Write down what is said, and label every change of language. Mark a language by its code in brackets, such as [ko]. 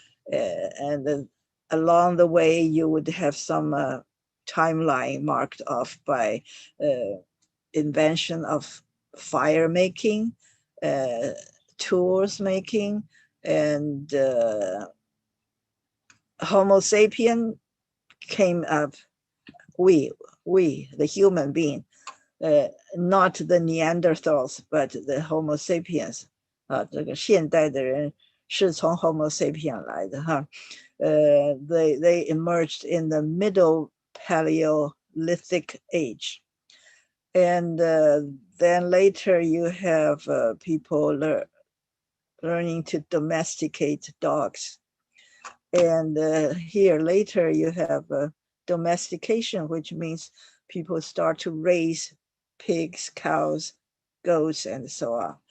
[en] And then along the way, you would have some timeline marked off by invention of fire making, tools making, and Homo sapien came up, we, the human being, not the Neanderthals, but the Homo sapiens. [zh] 这个现代的人是从 Homo sapien 来的哈。 [en] They emerged in the middle Paleolithic age. And then later you have people learning to domesticate dogs. And here later you have domestication, which means people start to raise pigs, cows, goats, and so on.